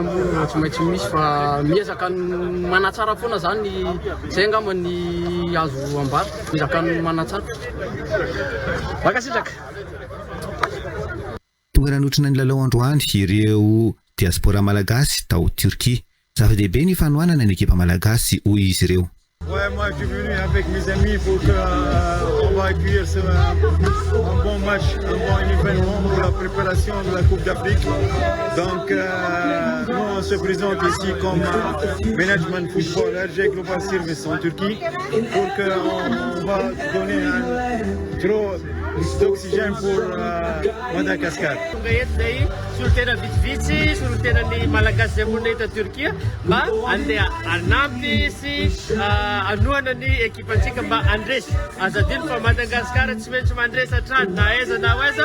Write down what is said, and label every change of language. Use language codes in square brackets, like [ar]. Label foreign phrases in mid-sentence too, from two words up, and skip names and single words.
[mg] Moa tsy maintsy misy fa miezaka manatsara foana zany zay angamba ny azo ambara miezaka manatsara. Bakasitraka. Tonga nanotrina ny lalao androany ireo diaspora malagasy tao Turquie. Zava-dehibe ny fanohanana ny ekipa malagasy hoy izy ireo. [fr] Ouais, moi je suis venu avec mes amis pour qu'on va accueillir un bon match, un bon événement pour la préparation de la Coupe d'Afrique. Donc nous on se présente ici comme Management Football RG Global Service en Turquie pour qu'on va donner un gros d'oxygène pour Madagascar. [mg] Solotena vitsivitsy, solotena ny malagasy zay monina eto Turquie mba andeha anampy sy anohana ny ekipantsika mba andresy. Azadino fa Madagasikara tsy maintsy mandresy hatrany na aiza na aiza.